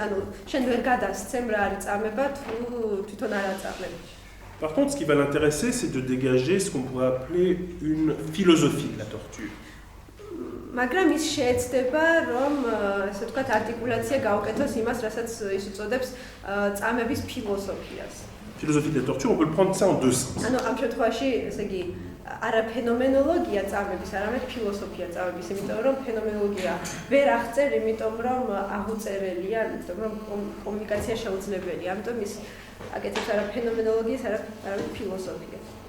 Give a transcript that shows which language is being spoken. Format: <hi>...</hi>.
<ka>ანუ შენ ვერ გადასცემ რა არის წამება თუ თვითონ არ აწამებ.</ka> <fr>Par contre, ce qui va l'intéresser, c'est de dégager ce qu'on pourrait appeler une philosophie de la torture.</fr> <ka>მაგრამ ის შეეცდება რომ ესე ვთქვათ არტიკულაცია გაუკეთოს იმას, რასაც ის უწოდებს წამების ფილოსოფიას.</ka> <fr>Philosophie de la torture, on peut le prendre ça en deux sens.</fr> <ka>ანუ ამ შემთხვევაში ესე იგი არა ფენომენოლოგია წამების, არამედ ფილოსოფია წამების, იმიტომ რომ ფენომენოლოგია ვერ აღწერ, იმიტომ რომ აღუწერელია, იმიტომ რომ კომუნიკაცია შეუძლებელია. ამიტომ ის აკეთებს არა ფენომენოლოგიას, არამედ ფილოსოფიას.</ka>